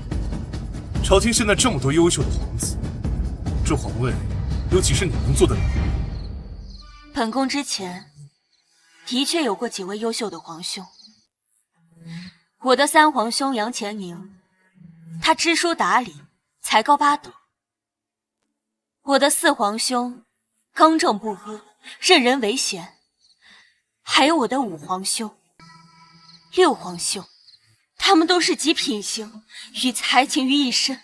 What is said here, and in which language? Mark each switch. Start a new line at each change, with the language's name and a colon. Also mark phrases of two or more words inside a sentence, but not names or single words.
Chinese: 朝廷現在這麼多優秀的皇子，這皇位有幾是你能做得了？本宮之前的確有過幾位優秀的皇兄。我的三皇兄楊乾寧，他知書達理，才高八斗；我的四皇兄刚正不阿，任人唯賢；還有我的五皇兄、六皇兄，他們都是集品行與才情於一身。